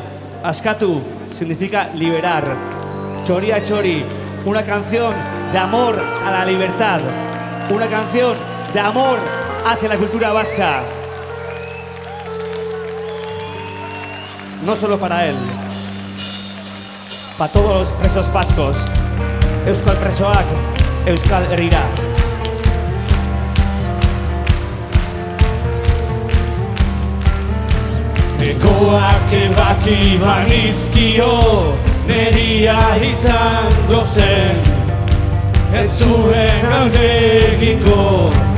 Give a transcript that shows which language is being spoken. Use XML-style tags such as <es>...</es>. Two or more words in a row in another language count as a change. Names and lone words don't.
<es>Askatu significa liberar. Choria Chori, una canción de amor a la libertad, una canción de amor hacia la cultura vasca. No solo para él. Pa' todos los presos vascos.</es> <eu>Euskal presoak, Euskal Herrira. Egoak ebaki banizkio, neria izango zen, ez zuen alde egingo.</eu>